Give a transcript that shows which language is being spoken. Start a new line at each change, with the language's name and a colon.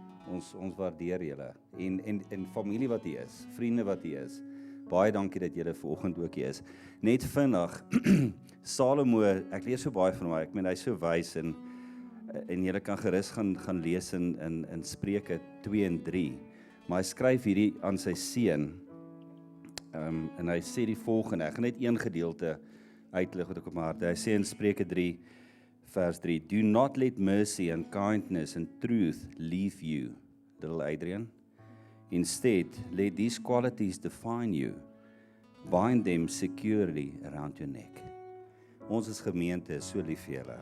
Afrikaans: Ons waardeer julle en familie wat hier is, vriende wat hier is. Baie dankie dat julle vanoggend ook hier is. Net vinnig, Salomo, ek lees so baie van hom, ek meen hy's so wys en julle kan gerus gaan lees in Spreuke 2 en 3. Maar hy skryf hierdie aan sy seun. En hy sê die volgende, ek gaan net een gedeelte uitlig wat ek op my hart. Hy sê in Spreuke 3 vers 3,
English: do not let mercy and kindness and truth leave you, little Adrian. Instead, let these qualities define you. Bind them securely around your neck.
Afrikaans: Ons as gemeente is so lief vir julle.